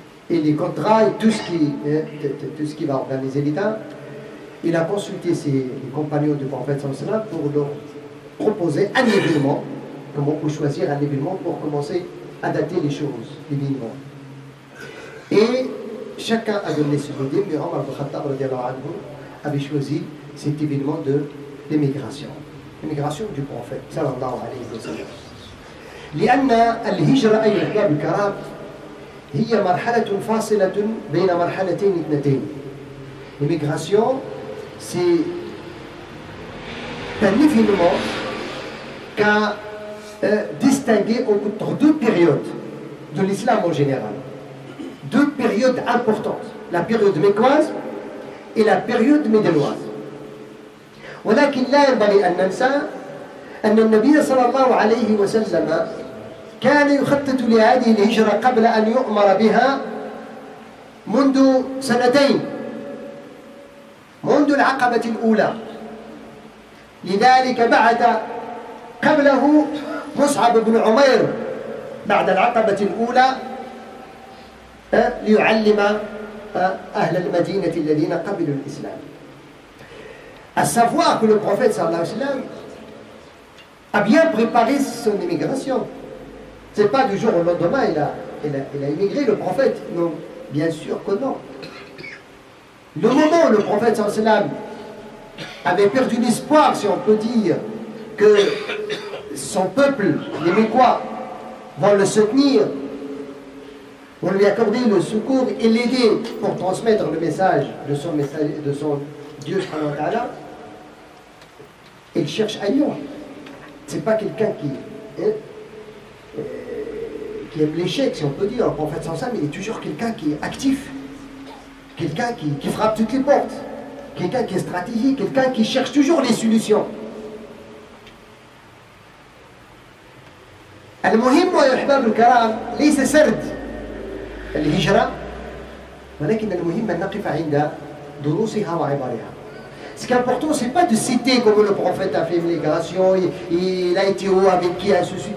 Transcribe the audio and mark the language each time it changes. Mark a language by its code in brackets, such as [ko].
[fr] et les contrats, et tout ce qui va organiser l'État, il a consulté les compagnons du prophète sallallahu alayhi wa sallam pour leur proposer un événement, comment on peut choisir un événement pour commencer à dater les choses, l'événement. Et chacun a donné son idée, mais Omar ibn Khattab avait choisi cet événement de l'émigration du prophète sallallahu alayhi wa sallam. [ar] لأن الهجرة أيها الأحباب الكرام هي مرحلة فاصلة بين مرحلتين اثنتين. [fr] L'immigration, c'est un événement qui a distingué entre deux périodes de l'islam en général. Deux périodes importantes, la période mécoise et la période médinoise. [ar] ولكن لا ينبغي أن ننسى أن النبي صلى الله عليه وسلم كان يخطط لهذه الهجرة قبل أن يؤمر بها منذ سنتين، منذ العقبة الأولى. لذلك بعث قبله مصعب بن عمير بعد العقبة الأولى ليعلم أهل المدينة الذين قبلوا الإسلام. [fr] À savoir que le prophète sallallahu alayhi wa sallam a bien préparé son immigration. Ce n'est pas du jour au lendemain il a immigré le prophète. Non, bien sûr que non. Le moment où le prophète sallallahu alayhi wa sallam avait perdu l'espoir, si on peut dire, que son peuple, les Mécois, vont le soutenir, vont lui accorder le secours et l'aider pour transmettre le message de son Dieu subhanahu wa ta'ala, il cherche ailleurs. C'est pas quelqu'un qui aime l'échec, si on peut dire. Le prophète sallallahu alayhi wa sallam, il est toujours quelqu'un qui est actif, quelqu'un qui frappe toutes les portes, quelqu'un qui est stratégique, quelqu'un qui cherche toujours les solutions. [ar] المهم يا احباب الكرام ليس سرد الهجرة، ولكن المهم أن نقف عند دروسها وعبارها. [fr] Ce qui est important, c'est pas de citer comme le prophète a fait une migration, il a été où, avec qui, ainsi de suite.